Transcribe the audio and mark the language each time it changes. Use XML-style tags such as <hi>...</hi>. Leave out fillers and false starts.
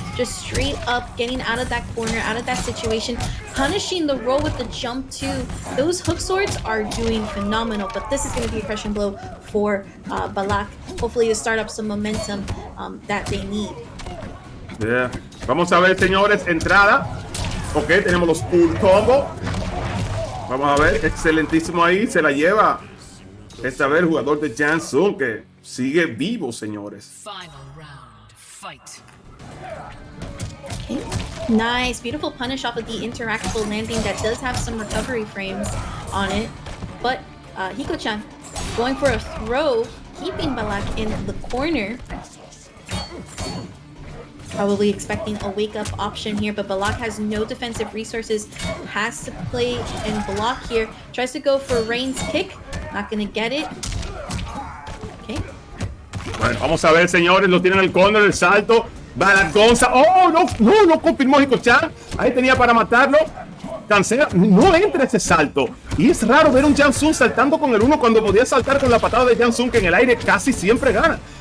<en>just straight up getting out of that corner, out of that situation, punishing the roll with the jump too. Those hook swords are doing phenomenal, but this is going to be a crushing blow for Ballak, hopefully to start up some momentum that they need.</en> <es>Yeah. Vamos a ver, señores, entrada. Ok, tenemos los full combo. Vamos a ver, excelentísimo ahí, se la lleva esta vez el jugador de Jansun, que sigue vivo, señores.</es> <en>Final round. Fight. Okay. Nice, beautiful punish off of the interactable landing that does have some recovery frames on it. But Hikochan going for a throw, keeping Ballak in the corner. Probably expecting a wake-up option here, but Ballak has no defensive resources, has to play and block here. Tries to go for Rain's kick, not gonna get it. Okay.</en> <es>Bueno, vamos a ver, señores, lo tienen en el corner, el salto. Ballak Gonza. Oh, no confirmó Hikochan. Ahí tenía para matarlo. Cancela, no entra ese salto. Y es raro ver un Jansun saltando con el 1 cuando podía saltar con la patada de Jansun, que en el aire casi siempre gana.</es>